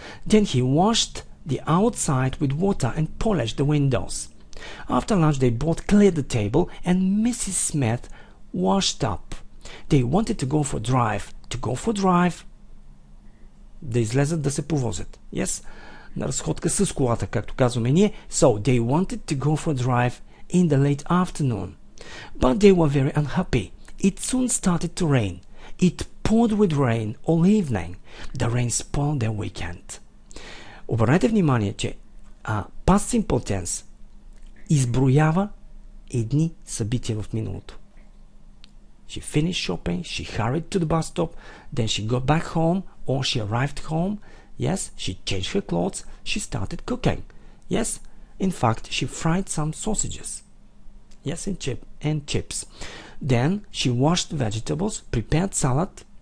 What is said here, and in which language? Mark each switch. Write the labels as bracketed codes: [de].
[en] Then he washed the outside with water and polished the windows. After lunch, they both cleared the table and Mrs. Smith washed up. They wanted to go for a drive. To go for a drive, [bg] да излезат да се повозят. [en] Yes? [bg] На разходка с колата, както казваме ние. [en] So, they wanted to go for a drive in the late afternoon. But they were very unhappy. It soon started to rain. It poured with rain all evening. The rain spoiled their weekend. [bg] Обърнете внимание, че Past Simple Tense изброява едни събития в миналото. [en] She finished shopping, she hurried to the bus stop, then she got back home or she arrived home. Yes, she changed her clothes, she started cooking. Yes, in fact, she fried some sausages. Yes, and chips. Then she washed vegetables, prepared salad.